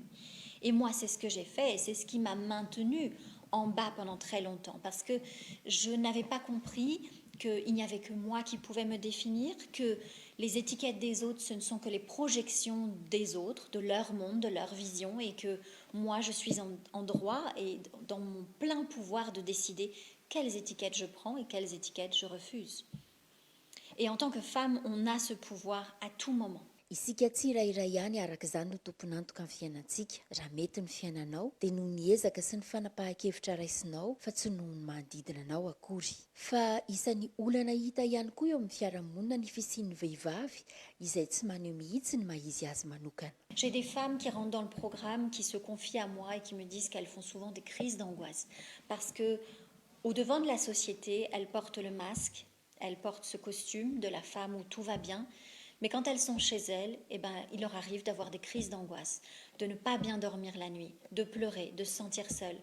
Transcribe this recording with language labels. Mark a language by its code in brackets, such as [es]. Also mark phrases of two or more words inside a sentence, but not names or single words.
[fr] Et moi c'est ce que j'ai fait et c'est ce qui m'a maintenue en bas pendant très longtemps parce que je n'avais pas compris qu'il n'y avait que moi qui pouvais me définir, que les étiquettes des autres ce ne sont que les projections des autres, de leur monde, de leur vision et que moi je suis en droit et dans mon plein pouvoir de décider quelles étiquettes je prends et quelles étiquettes je refuse. Et en tant que femme, on a ce pouvoir à tout moment. [mg] Isika tsirairay ihany araka izany no tompon'antoka amin'ny fiainantsika. Raha mety ny fiainanao dia noho ny ezaka sy ny fanapahan-kevitra raisinao fa tsy noho ny manodidina anao akory. Fa isan'ny olana hita ihany koa eo amin'ny fiarahamonina ny fisian'ny vehivavy izay tsy maneho mihitsy ny maha-izy azy manokana. [fr] J'ai des femmes qui rentrent dans le programme, qui se confient à moi et qui me disent qu'elles font souvent des crises d'angoisse parce que au devant de la société, elles portent le masque, elles portent ce costume de la femme où tout va bien. Mais quand elles sont chez elles, il leur arrive d'avoir des crises d'angoisse, de ne pas bien dormir la nuit, de pleurer, de se sentir seule.